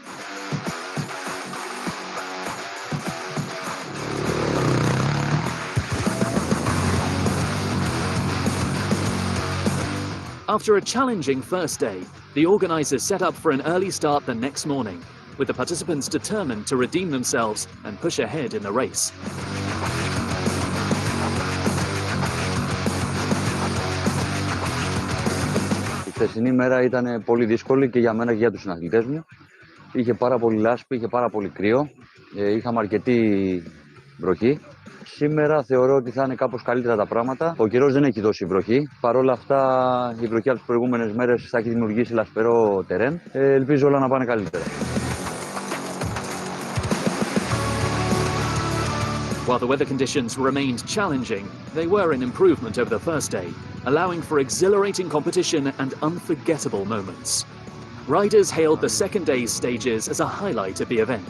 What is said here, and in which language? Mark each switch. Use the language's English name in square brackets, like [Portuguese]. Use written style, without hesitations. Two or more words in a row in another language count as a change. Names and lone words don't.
[English] After a challenging first day, the organisers set up for an early start the next morning, with the participants determined to redeem themselves and push ahead in the race. [Greek] Η χθεσινή μέρα ήταν πολύ δύσκολη και για μένα και για τους συναθλητές μου. Είχε πάρα πολύ λάσπη, είχε πάρα πολύ κρύο, είχαμε αρκετή βροχή. Σήμερα θεωρώ ότι θα είναι κάπως καλύτερα τα πράγματα. Ο καιρός δεν έχει δώσει βροχή. Παρ' όλα αυτά, η βροχή από τις προηγούμενες μέρες θα έχει δημιουργήσει λασπερό τερέν. Ελπίζω όλα να πάνε καλύτερα. [English] While the weather conditions remained challenging, they were an improvement over the first day, allowing for exhilarating competition and unforgettable moments. Riders hailed the second day's stages as a highlight of the event.